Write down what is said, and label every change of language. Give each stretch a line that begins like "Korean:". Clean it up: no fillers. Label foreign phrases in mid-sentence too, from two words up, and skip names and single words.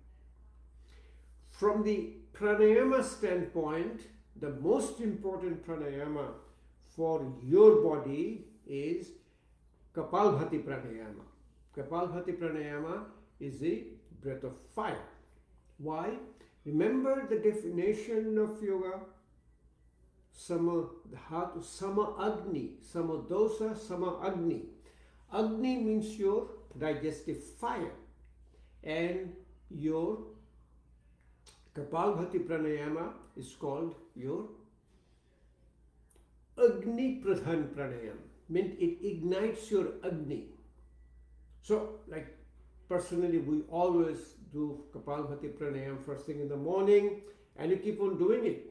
English: From the pranayama standpoint, the most important pranayama for your body is Kapalbhati pranayama. Kapalbhati pranayama is the breath of fire. Why? Remember the definition of yoga?
Sanskrit: Sama dhatu, sama agni, sama dosa, sama agni.
English: Agni means your digestive fire, and your Kapalbhati pranayama is called your
Sanskrit: Agni Pradhan pranayama.
English: Means it ignites your Agni. So, like personally, we always do Kapalbhati pranayama first thing in the morning, and you keep on doing it.